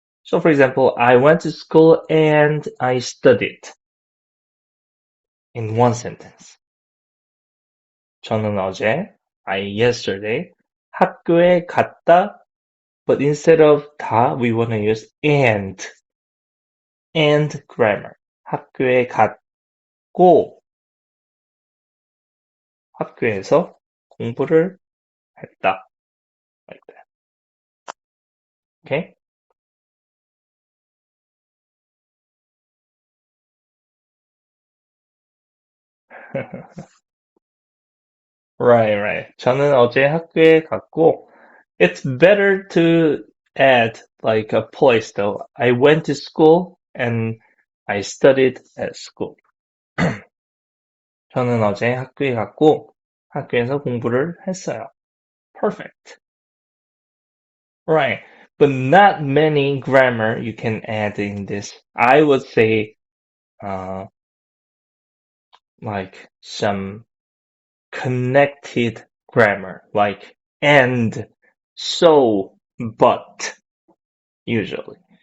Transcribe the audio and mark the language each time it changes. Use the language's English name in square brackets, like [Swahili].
[English] So, for example, I went to school and I studied in one sentence. [Korean] 저는 어제, [English] I yesterday, [Korean] 학교에 갔다, [English] but instead of 다, we want to use and grammar. [Korean] 학교에 갔고, 학교에서 공부를 했다. [English] Like that. Okay? Right. [Korean] 저는 어제 학교에 갔고, [English] it's better to add like a place though. I went to school and I studied at school. [Korean] 저는 어제 학교에 갔고, 학교에서 공부를 했어요. [English] Perfect. Right. But not many grammar you can add in this. I would say, uh, like some connected grammar, like and, so, but, usually.